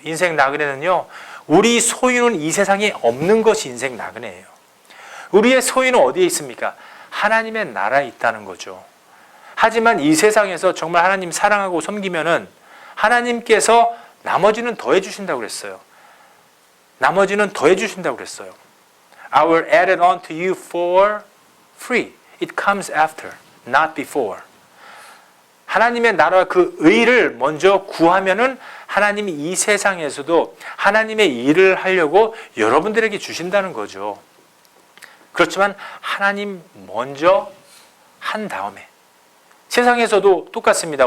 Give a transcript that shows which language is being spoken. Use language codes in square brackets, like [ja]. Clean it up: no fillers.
[ko] 인생 나그네는요, 우리 소유는 이 세상에 없는 것이 인생 나그네예요. 우리의 소유는 어디에 있습니까? 하나님의 나라에 있다는 거죠. 하지만 이 세상에서 정말 하나님 사랑하고 섬기면은 하나님께서 나머지는 더해 주신다고 그랬어요. 나머지는 더해 주신다고 그랬어요. [en] I will add it on to you for free. It comes after, not before. [ko] 하나님의 나라와 그 의를 먼저 구하면은 하나님이 이 세상에서도 하나님의 일을 하려고 여러분들에게 주신다는 거죠. 그렇지만 하나님 먼저 한 다음에, 세상에서도 똑같습니다.